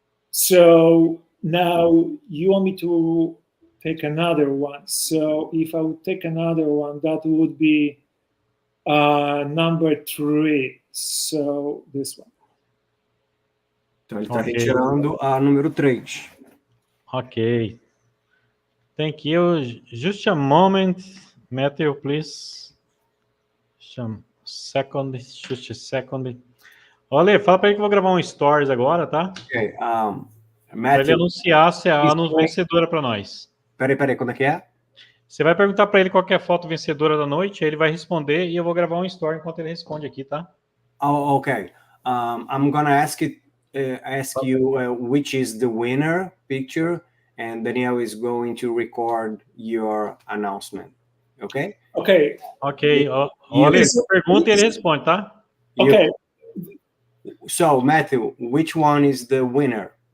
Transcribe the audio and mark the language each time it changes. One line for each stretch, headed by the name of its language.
English: So now you want me to take another one. So if I would take another one, that would be number 3. So this one.
Portuguese: Então ele está retirando a número 3.
English: Ok. Thank you. Just a moment, Matthew, please. Just a second.
Portuguese: Olha, fala para ele que eu vou gravar um stories agora, tá? Ok. Para ele Matthew, anunciar se a vencedora para nós. Peraí, como é que é? Você vai perguntar para ele qual que é a foto vencedora da noite, aí ele vai responder e eu vou gravar um story enquanto ele responde aqui, tá?
English: Oh, okay. I'm gonna ask you which is the winner picture, and Daniel is going to record your announcement. Okay? Okay. Ok.
Portuguese: Olha, pergunta e ele responde, tá?
English: Okay. So, Matthew, which one is the winner?